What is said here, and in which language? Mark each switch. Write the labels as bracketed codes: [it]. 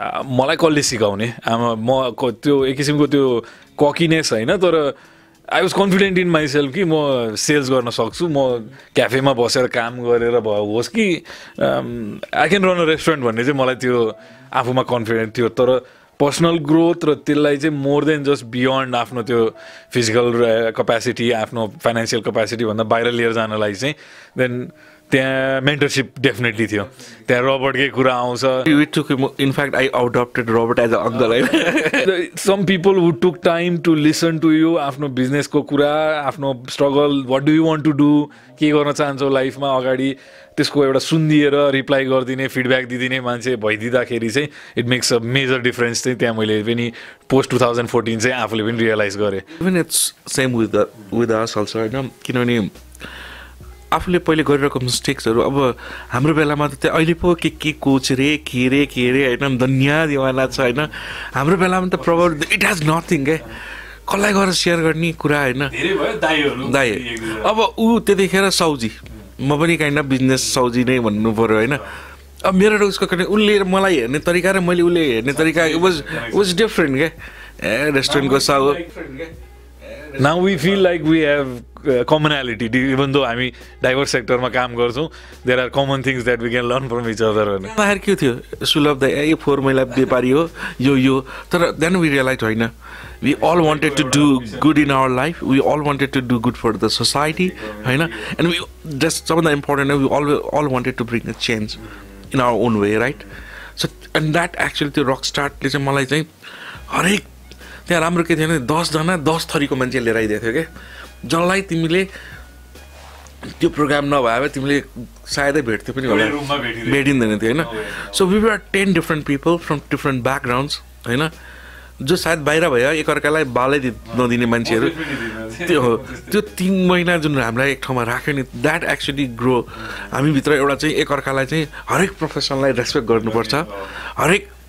[ne] मलाई कसले सिकाउने म त्यो एक किसिमको त्यो ककिनेस होइन तर [en] I was confident in myself [ne] कि म सेल्स गर्न सक्छु म क्याफेमा बसेर काम गरेर होस् कि [en] I can run a restaurant [ne] भन्ने चाहिँ मलाई त्यो आफूमा कन्फिडेन्ट थियो तर पर्सनल ग्रोथ र त्यसलाई चाहिँ [en] more than just beyond [ne] आफ्नो त्यो फिजिकल क्यापेसिटी आफ्नो फाइनेन्सियल क्यापेसिटी भन्दा बाहिर लिएर जानलाई चाहिँ देन त्यहाँ मेन्टरसिप डेफिनेटली थियो त्यहाँ रबर्टकै कुरा आउँछ [en] We took him, in fact, I adopted Robert as an uncle. Some people who took time to listen to you [ne] आफ्नो बिजनेसको कुरा आफ्नो struggle [en] what do you want to do [ne] के गर्न चाहन्छौ लाइफमा अगाडि त्यसको एउटा सुनिदिएर रिप्लाई गरिदिने फिडब्याक दिदिने मान्छे भइदिँदाखेरि चाहिँ [en] it makes a major difference [ne] चाहिँ त्यहाँ मैले पनि पोस्ट 2014 चाहिँ आफूले पनि रियलाइज गरेँ [en] Even it's same with us also, [ne] होइन किनभने आफूले पहिले गरिरहेको मिस्टेक्सहरू अब हाम्रो बेलामा त त्यो अहिले पो के कोच रे के रे होइन दुनियाँ दिवाना छ होइन हाम्रो बेलामा त प्रब्लम [en] it has nothing [ne] के कसलाई गएर सेयर गर्ने कुरा होइन दाइ अब ऊ त्यतिखेर साउजी म पनि काइन्ड अफ बिजनेस साउजी नै भन्नु पऱ्यो होइन अब मेरो र उसको कने उसले मलाई हेर्ने तरिका र मैले उसले हेर्ने तरिका [en] was different [ne] के रेस्टुरेन्टको साउ [en] Now we feel like we have commonality, even though [ne] हामी डाइभर्स सेक्टरमा काम गर्छौँ [en] there are common things that we can learn from each other. [ne] के थियो सुलभ द यो फोहोर मैला व्यापारी हो यो तर [en] Then we realize होइन we all wanted to do good in our life, we all wanted to do good for the society, होइन and we just सबभन्दा important we all wanted to bring a change in our own way, right? So and that actually [ne] त्यो rock स्टार्टले चाहिँ मलाई चाहिँ हरेक त्यहाँ राम्रो के थिएन 10 जना 10 थरीको मान्छे लिएर आइदिएको थियो क्या जसलाई तिमीले त्यो प्रोग्राम नभए भए तिमीले सायदै भेट्थ्यौ पनि होला भेटिँदैन थियो होइन [en] so we were 10 different people from different backgrounds [ne] होइन जो सायद बाहिर भयो एकअर्कालाई बालै नदिने मान्छेहरू त्यो 3 महिना जुन हामीलाई एक ठाउँमा राख्यो नि [en] that actually grow [ne] हामीभित्र एउटा चाहिँ एकअर्कालाई चाहिँ हरेक प्रोफेसनलाई रेस्पेक्ट गर्नुपर्छ हरेक